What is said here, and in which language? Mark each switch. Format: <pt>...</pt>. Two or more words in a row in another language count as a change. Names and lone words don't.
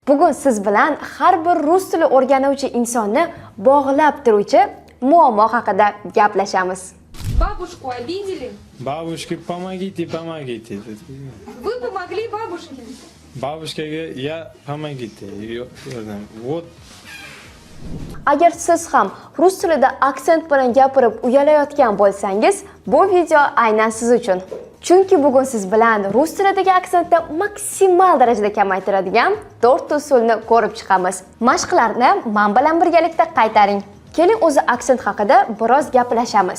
<uz>Bugun siz bilan har bir rus tili o'rganuvchi insonni bog'lab turuvchi muammo haqida gaplashamiz.</uz> <ru>Бабушку обидели? Бабушке помогите. Вы помогли бабушке? Бабушке я помогите. Вот.</ru> <uz>Agar siz ham rus tilida aksent bilan gapirib uyalayotgan bo'lsangiz, bu video aynan siz uchun. Chunki bugun siz bilan rus tilidagi aksentni maksimal darajada kamaytiradigan 4 usulni ko'rib chiqamiz. Mashqlarni men bilan birgalikda qaytaring. Keling o'zi aksent haqida biroz gaplashamiz.</uz>